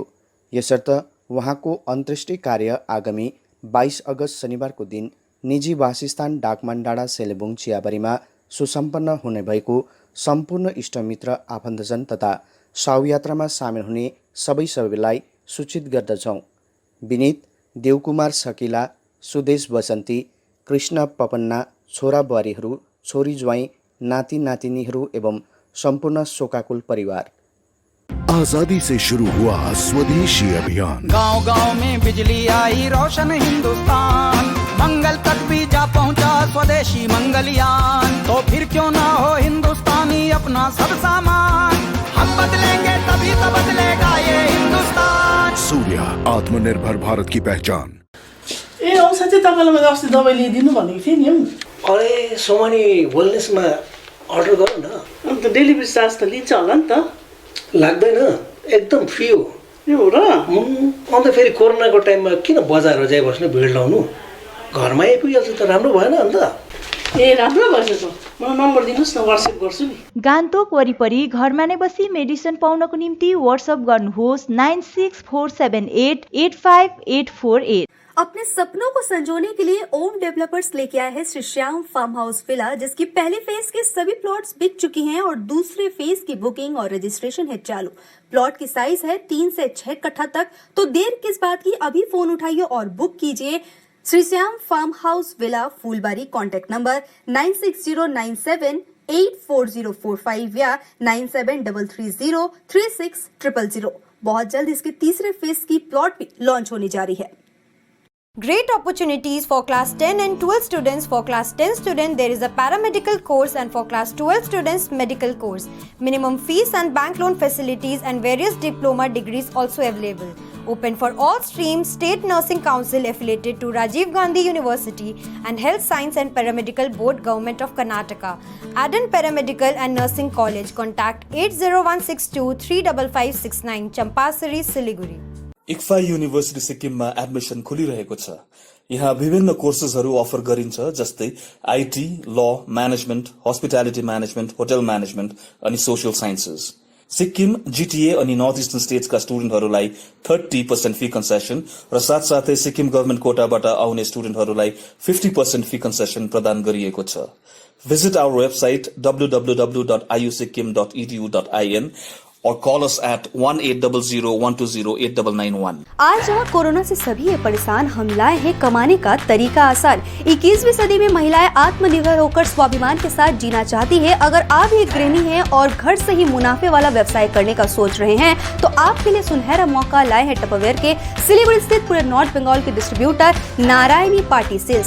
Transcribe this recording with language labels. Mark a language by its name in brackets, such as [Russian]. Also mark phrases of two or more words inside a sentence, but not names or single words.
[Nepali] यसर्थ उहाँको अन्त्येष्टि कार्य आगामी 22 अगस्त शनिबारको दिन निजी वासस्थान डाकमान डाँडा सेलेबुङ चियाबारीमा सुसम्पन्न हुने भएको सम्पूर्ण इष्टमित्र आफन्तजन तथा शवयात्रामा सामेल हुने सबैलाई सूचित गर्दछौँ। विनीत, देवकुमार सकिला, सुदेश बसन्ती, कृष्ण पपन्ना, छोरा बुहारीहरू, छोरी ज्वाइँ, नाति नातिनीहरू एवं सम्पूर्ण शोकाकुल परिवार। [Hindi] आजादी से शुरू हुआ स्वदेशी अभियान, गांव गांव में बिजली आई, रोशन हिंदुस्तान, मंगल तक भी जा पहुंचा स्वदेशी मंगलयान। तो फिर क्यों ना हो हिंदुस्तानी अपना सब सामान, हम बदलेंगे तभी तो बदलेगा ये हिंदुस्तान। सूर्य, आत्मनिर्भर भारत की पहचान। [Nepali] ए औषध चाहिँ तपाईँलाई मैले अस्ति दबाई ल्याइदिनु भनेको थिएँ नि। अरे सोमानी वेलनेसमा अर्डर गर न। अन्त [English] delivery charge [Nepali] त लिन्छ होला नि त? लाग्दैन, एकदम फ्री हो। ए हो र? अन्त फेरि कोरोनाको टाइममा किन बजार जाइ बस्नु, भिड लाउनु, घरमा आइपुगिहाल्छ त राम्रो भएन अन्त? ए राम्रो भएछ त, मलाई नम्बर दिनुहोस् न, व्हाट्सएप गर्छु नि। गान्तोक वरिपरि घरमा नै बसी मेडिसिन पाउनको निम्ति व्हाट्सएप गर्नुहोस् 9647885848। [Hindi] अपने सपनों को संजोने के लिए ओम डेवलपर्स लेके आए हैं श्री श्याम फार्म हाउस विला, जिसकी पहले फेज के सभी प्लॉट्स बिक चुकी हैं और दूसरे फेज की बुकिंग और रजिस्ट्रेशन है चालू। प्लॉट की साइज है 3 से 6 कट्ठा तक, तो देर किस बात की, अभी फोन उठाइए और बुक कीजिए। श्री श्याम फार्म हाउस विला, फूलबारी। [English] contact number [Hindi] 9609784045 या 9733036000। बहुत जल्द इसके तीसरे फेज की प्लॉट भी लॉन्च होने जा रही है। [English] Great opportunities for class 10 and 12 students. For class 10 student, there is a paramedical course, and for class 12 students, medical course. Minimum fees and bank loan facilities and various diploma degrees also available. Open for all streams. State Nursing Council affiliated to Rajiv Gandhi University and Health Science and Paramedical Board, Government of Karnataka. Adan Paramedical and Nursing College. Contact 80162 35569, Champasari, Siliguri. [Nepali] इक्फा युनिभर्सिटी सिक्किममा एडमिसन खुलिरहेको छ। यहाँ विभिन्न कोर्सेसहरू अफर गरिन्छ, जस्तै आईटी, ल, म्यानेजमेन्ट, [English] hospitality management, hotel management [Nepali] अनि [English] social sciences. [Nepali] सिक्किम, जीटीए अनि [English] North Eastern [Nepali] स्टेट्सका स्टुडेन्टहरूलाई 30% [English] fee concession [Nepali] र साथसाथै सिक्किम गभर्मेन्ट कोटाबाट आउने स्टुडेन्टहरूलाई 50% [English] fee concession [Nepali] प्रदान गरिएको छ। [English] Visit our website www.iusikkim.edu.in और call us at 1800-120-89991। [Hindi] आज जहाँ कोरोना से सभी है परेशान, हम लाए हैं कमाने का तरीका आसान। 21वीं सदी में महिलाएं आत्मनिर्भर होकर स्वाभिमान के साथ जीना चाहती है। अगर आप एक गृहिणी हैं और घर से ही मुनाफे वाला व्यवसाय करने का सोच रहे हैं, तो आपके लिए सुनहरा मौका लाए हैं टपरवेयर के सिलीगुड़ी स्थित पूरे नॉर्थ बंगाल के डिस्ट्रीब्यूटर नारायणी पार्टी सेल्स।